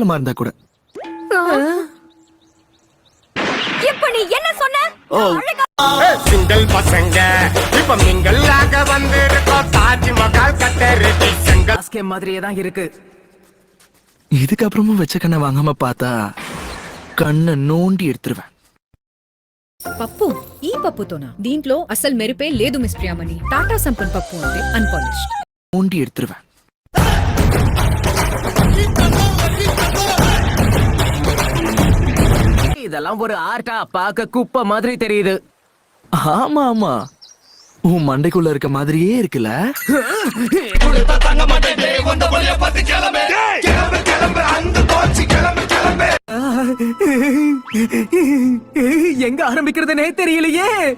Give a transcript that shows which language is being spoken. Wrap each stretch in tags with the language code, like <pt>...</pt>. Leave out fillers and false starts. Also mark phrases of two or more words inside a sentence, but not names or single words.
<ta>உன்ன மாதிரி கேவலமா இருந்தா கூட. சிங்கிள் பசங்க இப்ப மிங்கல் ஆக வந்திருக்கோம் தாஜ்மஹால் கட்டறது செங்கல் ஆஸ்கே மாதிரியே தான் இருக்கு. இதுக்கப்புறமும் வச்ச கண்ணை வாங்காம பார்த்தா கண்ணு நோண்டி எடுத்துருவேன்.</ta> <te>పప్పు ఈ పప్పుతోనా? దీంట్లో అసలు మెరుపే లేదు మిస్ ప్రియామణి. టాటా సంపన్ పప్పు అంటే అన్పాలిష్డ్.</te> <ta>நோண்டி எடுத்துருவேன். இதெல்லாம் ஒரு ஆர்ட்டா? பார்க்க குப்பை மாதிரி தெரியுது. ஆமா ஆமா, உன் மண்டைக்குள்ள இருக்க மாதிரியே இருக்குல்ல. எங்க ஆரம்பிக்கிறதுனே தெரியலையே.</ta>